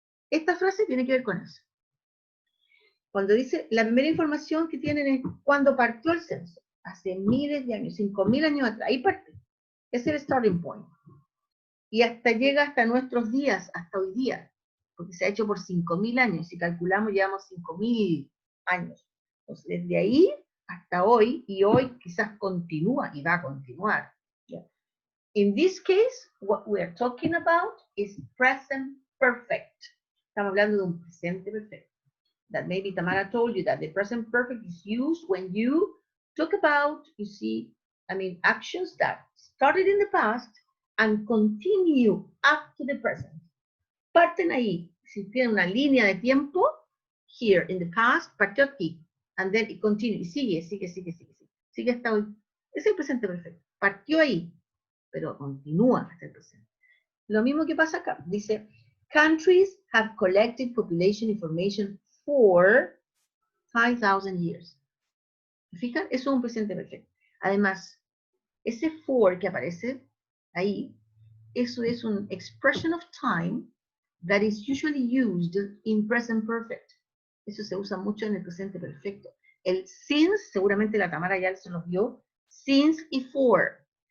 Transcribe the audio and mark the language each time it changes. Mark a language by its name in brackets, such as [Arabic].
[Spanish] Esta frase tiene que ver con eso. Cuando dice, la primera información que tienen es cuando partió el censo, hace miles de años, 5,000 años atrás, ahí partió. Es el [English] starting point. [Spanish] Y hasta llega hasta nuestros días, hasta hoy día, porque se ha hecho por 5,000 años, si calculamos llevamos 5,000 años. Entonces, desde ahí hasta hoy, y hoy quizás continúa y va a continuar. [English] Yeah. In this case, what we are talking about is present perfect. [Spanish] Estamos hablando de un presente perfecto. [English] That maybe Tamara told you that the present perfect is used when you talk about, you see, I mean, actions that started in the past and continue up to the present. [Spanish] Parten ahí. Si tienen una línea de tiempo, [English] here in the past, [Spanish] partió aquí. [English] And then it continues. [Spanish] Sigue hasta hoy. Es el presente perfecto. Partió ahí, pero continúa hasta el presente. Lo mismo que pasa acá. Dice, [English] countries have collected population information for 5,000 years. [Spanish] ¿Fijan? Eso es un presente perfecto. Además, ese for que aparece ahí, eso es [English] un expression of time that is usually used in present perfect. [Spanish] Eso se usa mucho en el presente perfecto. El since, seguramente la Tamara ya se nos dio, since y for.